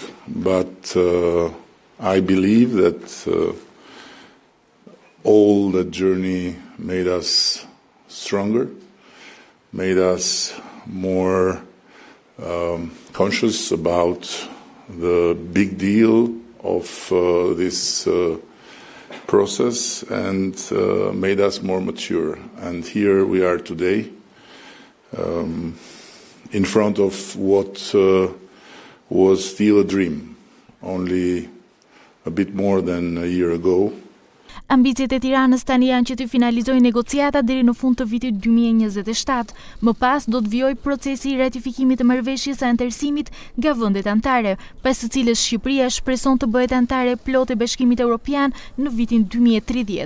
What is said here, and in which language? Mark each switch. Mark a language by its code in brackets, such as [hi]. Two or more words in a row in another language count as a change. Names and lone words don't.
[en] But I believe that all that journey made us stronger, made us more conscious about the big deal of this process, and made us more mature. And here we are today, in front of what was still a dream, only a bit more than a year ago. [sq] Ambicjet e Tiranës tani janë që të finalizojë negociatat deri në fund të vitit 2027. Më pas do të vijojë procesi i ratifikimit të marrëveshjes së anëtarësimit nga vendet anëtare, pas së cilës Shqipëria shpreson të bëhet anëtare plot e Bashkimit Evropian në vitin 2030.